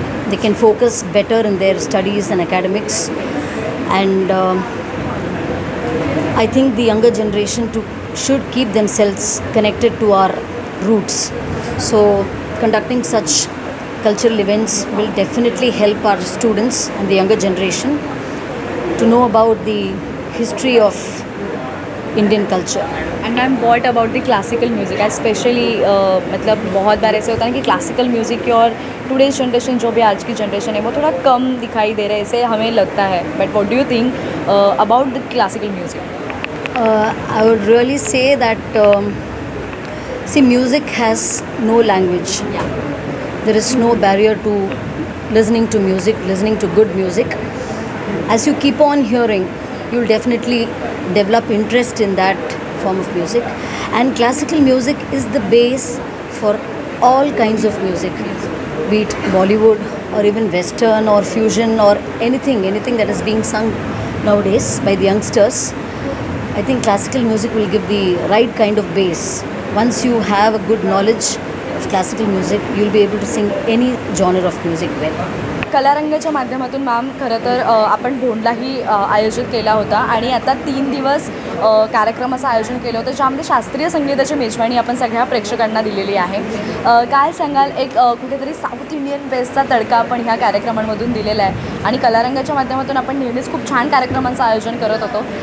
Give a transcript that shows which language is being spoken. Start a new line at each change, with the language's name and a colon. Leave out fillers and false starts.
English: They can focus better in their studies and academics, and I think the younger generation should keep themselves connected to our roots. So conducting such cultural events will definitely help our students and the younger generation to know about the history of Indian culture. And ma'am, what about the classical music specially?
Hindi: मतलब बहुत बार ऐसे होता है कि classical music की और today's generation जो भी आज की जनरेशन है वो थोड़ा कम दिखाई दे रहा है, ऐसे हमें लगता है।
English: But what do you think about the classical music? I would really say that see, music has no language. Yeah. There is no barrier to listening to music, listening to good music. as you keep on hearing, you'll definitely develop interest in that form of music. And classical music is the base for all kinds of music, be it Bollywood or even Western or fusion or anything that is being sung nowadays by the youngsters. I think classical music will give the right kind of base. Once you have a good knowledge of classical music, you'll be able to sing any genre of music well.
Marathi: कलारंगाच्या माध्यमातून ma'am खरं तर आपण भोंडलाही आयोजित केला होता आणि आता 3 दिवस कार्यक्रमाचं आयोजन केलं होतं, ज्यामध्ये शास्त्रीय संगीताची मेजवानी आपण सगळ्या प्रेक्षकांना दिलेली आहे. काय सांगाल, एक कुठेतरी साऊथ इंडियन बेसचा तडका आपण ह्या कार्यक्रमांमधून दिलेला आहे आणि कलारंगाच्या माध्यमातून आपण नेहमीच खूप छान कार्यक्रमांचं आयोजन करत होतो.